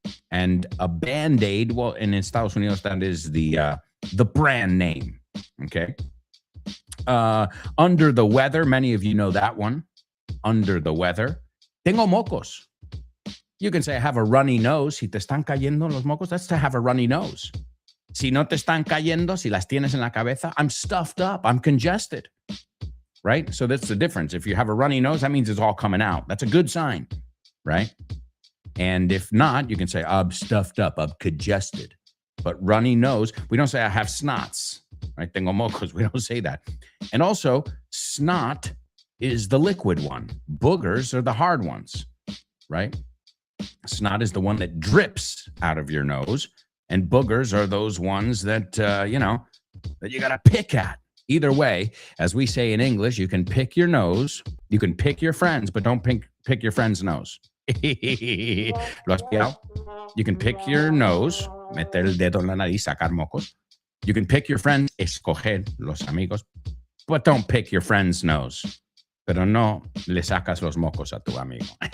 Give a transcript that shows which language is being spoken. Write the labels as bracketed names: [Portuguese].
[English] And a band-aid, well, in Estados Unidos, that is the brand name, okay? Under the weather, many of you know that one. Under the weather. [Spanish] Tengo mocos. [English] You can say, I have a runny nose. [Spanish] Si te están cayendo los mocos, [English] that's to have a runny nose. [Spanish] Si no te están cayendo, si las tienes en la cabeza, [English] I'm stuffed up. I'm congested. Right? So that's the difference. If you have a runny nose, that means it's all coming out. That's a good sign. Right? And if not, you can say, I'm stuffed up. I'm congested. But runny nose, we don't say I have snots. Right? [Spanish] Tengo mocos. [English] We don't say that. And also, snot is the liquid one. Boogers are the hard ones. Right? Snot is the one that drips out of your nose. And boogers are those ones that, that you got to pick at. Either way, as we say in English, you can pick your nose, you can pick your friends, but don't pick your friend's nose. [Spanish] ¿Lo has pillado? [English] You can pick your nose, [Spanish] meter el dedo en la nariz, sacar mocos. [English] You can pick your friends, [Spanish] escoger los amigos, [English] but don't pick your friend's nose. [Spanish] Pero no le sacas los mocos a tu amigo.